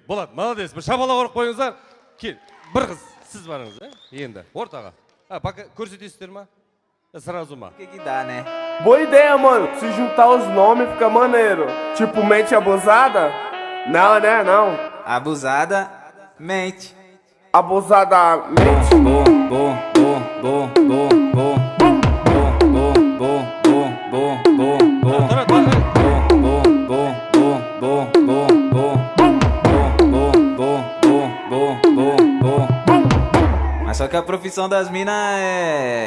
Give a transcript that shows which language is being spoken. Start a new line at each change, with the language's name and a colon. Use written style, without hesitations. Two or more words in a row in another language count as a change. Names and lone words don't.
Kazakh: Болады, молодец, бір шабала ұрып қойыңыздар. Кел, бір қыз, сіз барыңыз, енді, ортаға. Пока көрсетесіздер ма? Сразу ма?
Portuguese: Que dá, né? Boa ideia, mano. Se juntar os nomes fica maneiro. Tipo, mente abusada? Não, né? Não. Abusada, mente. Abusada, mente. Mas só que a profissão das minas é...